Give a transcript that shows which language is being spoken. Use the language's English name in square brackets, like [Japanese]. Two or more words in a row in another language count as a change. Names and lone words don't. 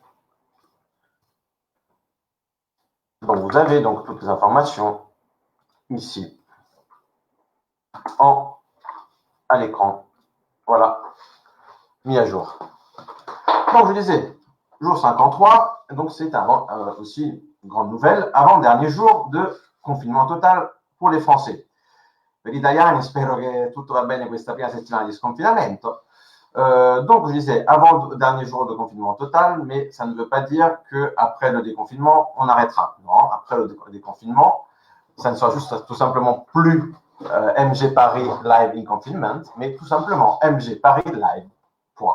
[French] Donc, vous avez donc toutes les informations ici à l'écran. Voilà, mis à jour. Donc, je disais, jour 53, donc c'est aussi une grande nouvelle, avant-dernier jour de confinement total pour les Français. [Italian] Per gli italiani spero che tutto va bene questa prima settimana di sconfinamento. [French] Donc, je disais, avant-dernier jour de confinement total, mais ça ne veut pas dire qu'après le déconfinement, on arrêtera. Non, après le déconfinement, ça ne sera juste tout simplement plus MG Paris Live in Confinement, mais tout simplement MG Paris Live, point.